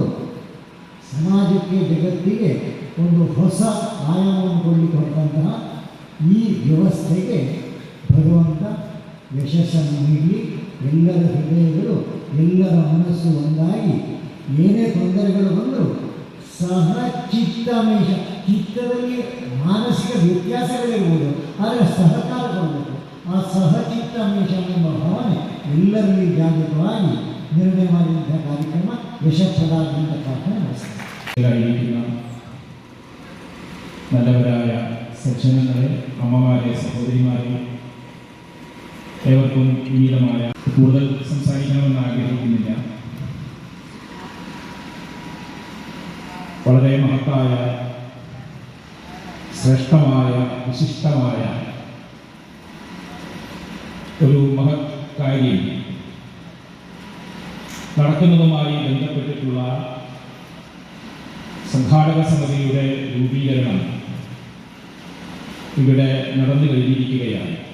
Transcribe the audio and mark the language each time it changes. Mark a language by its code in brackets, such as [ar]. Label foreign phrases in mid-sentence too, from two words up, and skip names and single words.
[kn] ಸಮಾಜಕ್ಕೆ ಜಗತ್ತಿಗೆ ಒಂದು ಹೊಸ ಆಯಾಮವನ್ನು ಕೊಡಲಿಕ್ಕೆ ಹೊರಟಂತಹ ಈ ವ್ಯವಸ್ಥೆಗೆ ಭಗವಂತ ಯಶಸ್ಸನ್ನು ನೀಡಿ ಎಲ್ಲರ ಹೃದಯಗಳು ಎಲ್ಲರ ಮನಸ್ಸು ಒಂದಾಗಿ ಏನೇ ತೊಂದರೆಗಳು ಬಂದರೂ ಸಹ ಚಿತ್ತಮೇಶ, ಚಿತ್ತದಲ್ಲಿ ಮಾನಸಿಕ ವ್ಯತ್ಯಾಸಗಳಿರ್ಬೋದು, ಆದರೆ ಸಹಕಾರ ಕೊಡಬೇಕು. ಆ ಸಹಚಿತ್ತಮೇಶ ಎಂಬ ಭಾವನೆ ಎಲ್ಲರಲ್ಲಿ ಜಾಗೃತವಾಗಿ ನಿರ್ಣಯ ಮಾಡಿದಂಥ ಕಾರ್ಯಕ್ರಮ ಯಶಸ್ಸದಾದಂಥ ಪ್ರಾರ್ಥನೆ ನಡೆಸ್ತಾರೆ. [ml] നല്ലവരായ സജ്ജനങ്ങളെ, അമ്മമാരെ, സഹോദരിമാരെ, ഏവർക്കും വിനീതമായ കൂടുതൽ സംസാരിക്കണമെന്ന് ആഗ്രഹിക്കുന്നില്ല. വളരെ മഹത്തായ, ശ്രേഷ്ഠമായ, വിശിഷ്ടമായ ഒരു മഹത് കാര്യം നടക്കുന്നതുമായി ബന്ധപ്പെട്ടിട്ടുള്ള സംഘാടക സമിതിയുടെ രൂപീകരണം ഇവിടെ നടന്നു കഴിഞ്ഞിരിക്കുകയാണ്.